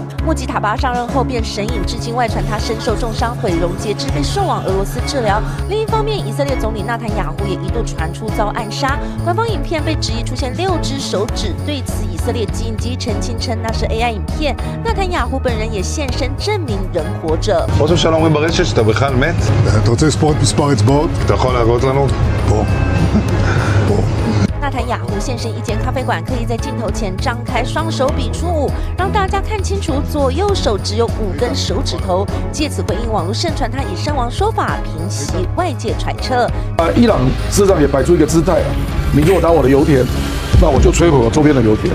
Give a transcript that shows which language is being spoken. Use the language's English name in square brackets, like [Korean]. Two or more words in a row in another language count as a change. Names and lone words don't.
[Chinese] 穆吉塔巴上任后便神隐，至今外传他身受重伤，毁容截肢，被送往俄罗斯治疗。另一方面，以色列总理纳坦雅胡也一度传出遭暗杀，官方影片被质疑出现6只手指，对此以色列紧急澄清称那是 AI 影片。纳坦雅胡本人也现身证明人活着。 [Hebrew] ראש הממשלה אומרים ברשת שאתה בכלל מת? אתה רוצה לספור את מספר אצבעות? אתה יכול להראות לנו? פה. פה. [Chinese] 纳坦雅胡现身一间咖啡馆，刻意在镜头前张开双手比出5，让大家看清楚左右手只有5根手指头，借此回应网络盛传他已身亡说法，平息外界揣测。伊朗事实上也摆出一个姿态啊，你给我打我的油田，那我就摧毁我周边的油田。